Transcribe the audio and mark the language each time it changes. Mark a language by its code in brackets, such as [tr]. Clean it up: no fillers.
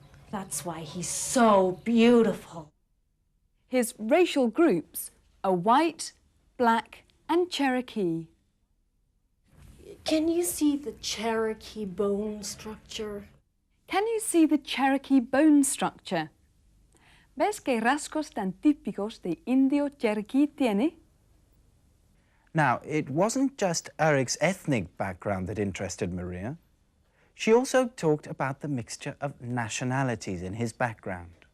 [en] That's why he's so beautiful. His racial groups are white, black, and Cherokee. Can you see the Cherokee bone structure? Can you see the Cherokee bone structure? [es] ¿Ves qué rasgos tan típicos de indio Cherokee tiene? [en] Now, it wasn't just Eric's ethnic background that interested Maria. She also talked about the mixture of nationalities in his background.